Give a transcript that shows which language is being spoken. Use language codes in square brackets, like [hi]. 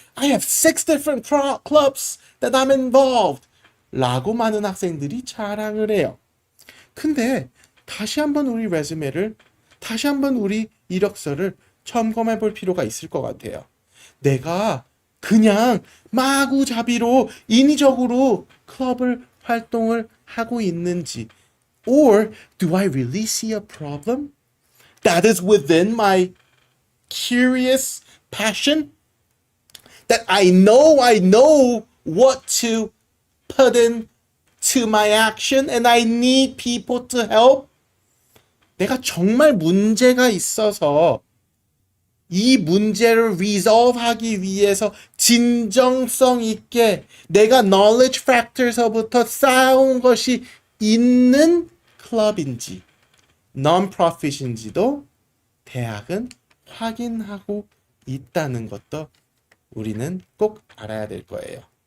[en] I have 6 different clubs that I'm involved. [ko] 라고 많은 학생들이 자랑을 해요. 근데 다시 한번 우리 레즈메를, 다시 한번 우리 이력서를 점검해 볼 필요가 있을 것 같아요. 내가 그냥 마구잡이로 인위적으로 클럽을 활동을 하고 있는지, [en] or do I really see a problem that is within my curious passion, that I know what to put in to my action and I need people to help. [ko] 내가 정말 문제가 있어서 이 문제를 resolve 하기 위해서 진정성 있게 내가 knowledge factor서부터 쌓아온 것이 있는 클럽인지 non-profit인지도 대학은 확인하고 있다는 것도 우리는 꼭 알아야 될 거예요.